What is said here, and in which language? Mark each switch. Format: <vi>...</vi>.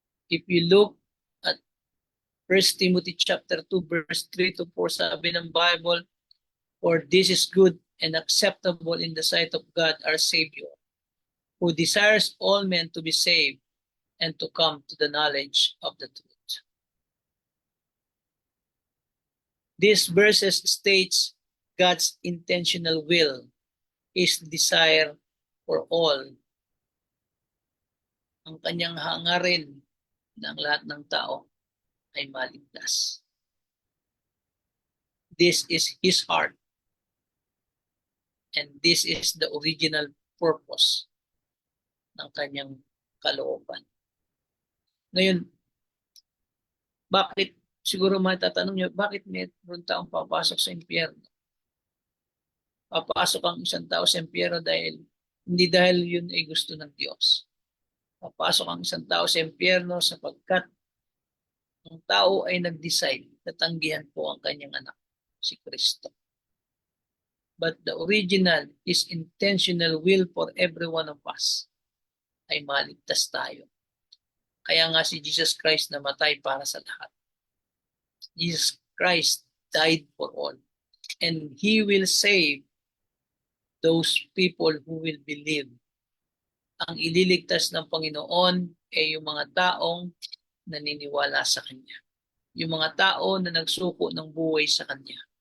<en>If you look at 1 Timothy chapter 2 verse 3 to 4,</en> <tl>sabi ng</tl> <en>Bible, "For this is good and acceptable in the sight of God our Savior, who desires all men to be saved and to come to the knowledge of the truth." These verses states God's intentional will, His desire for all.</en> <tl>Ang kanyang hangarin ng lahat ng tao ay maligtas.</tl> <en>This is His heart. And this is the original purpose</en> <tl>ng kanyang kalooban. Ngayon, bakit, siguro matatanong nyo, bakit mayroon taong papasok sa impyerno? Papasok ang isang tao sa impyerno hindi dahil yun ay gusto ng Diyos. Papasok ang isang tao sa impyerno sapagkat ang tao ay nag-decide na tanggihan po ang kanyang anak, si Kristo.</tl> <en>But the original is intentional will for every one of us</en> <tl>ay maligtas tayo. Kaya nga si Jesus Christ namatay para sa lahat.</tl> <en>Jesus Christ died for all. And He will save those people who will believe.</en> <tl>Ang ililigtas ng Panginoon ay yung mga taong naniniwala sa Kanya. Yung mga tao na nagsuko ng buhay sa Kanya.</tl>